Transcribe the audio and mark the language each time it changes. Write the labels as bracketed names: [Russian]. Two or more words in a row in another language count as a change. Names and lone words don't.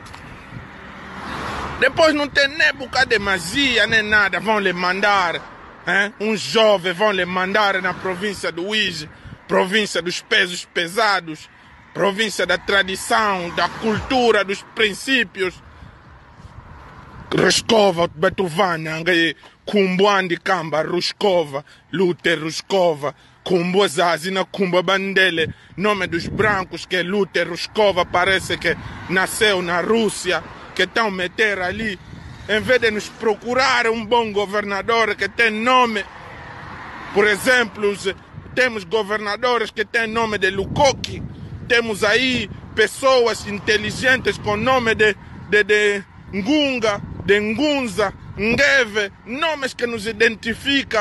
[Portuguese] Depois não tem nem bocado de magia, nem nada. Vão lhe mandar, hein? Uns jovens vão lhe mandar na província do Uíge, província dos pesos pesados, província da tradição, da cultura, dos princípios. Ruskova, Betuvana, Kumbuandi Kamba, Ruskova, Luther Ruskova, Kumbo Zazina, Kumbo Bandele, nome dos brancos que é Luther Ruskova, parece que nasceu na Rússia, que estão meter ali, em vez de nos procurar um bom governador que tem nome, por exemplo, temos governadores que têm nome de Lukoki, temos aí pessoas inteligentes com nome de Ngunga, de Ngunza, Ngeve, nomes que nos identificam.